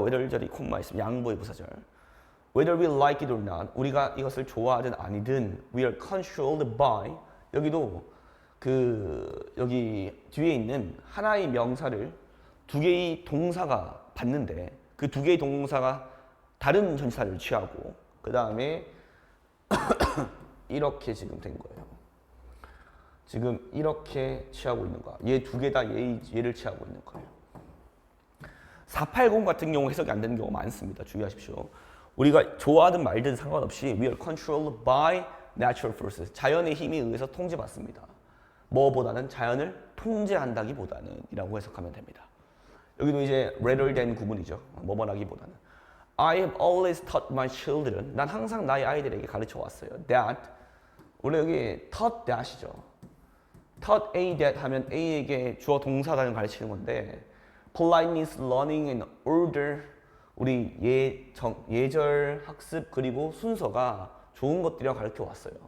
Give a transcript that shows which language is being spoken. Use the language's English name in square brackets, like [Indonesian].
[Korean] 외덜절이 콤마 있으면 양보의 부사절. [English] Whether we like it or not [Korean] 우리가 이것을 좋아하든 아니든 [English] we are controlled by [Korean] 여기도 여기 뒤에 있는 하나의 명사를 두 개의 동사가 받는데 그 두 개의 동사가 다른 전치사를 취하고 그 다음에 이렇게 지금 된 거예요. 지금 이렇게 취하고 있는 거야. 얘 두 개 다 얘를 취하고 있는 거예요. 480 같은 경우 해석이 안 되는 경우가 많습니다. 주의하십시오. 우리가 좋아하든 말든 상관없이 [English] we are controlled by natural forces. [Korean] 자연의 힘에 의해서 통제받습니다. 뭐보다는 자연을 통제한다기보다는 이라고 해석하면 됩니다. 여기도 이제 rather than 구문이죠. 뭐뭐라기보다는. [English] I have always taught my children. [Korean] 난 항상 나의 아이들에게 가르쳐 왔어요. That. 원래 여기 taught that이죠. taught A that 하면 A에게 주어 동사단을 가르치는 건데 [English] politeness, learning, and order [Korean] 우리 예절, 학습 그리고 순서가 좋은 것들이라고 가르쳐 왔어요.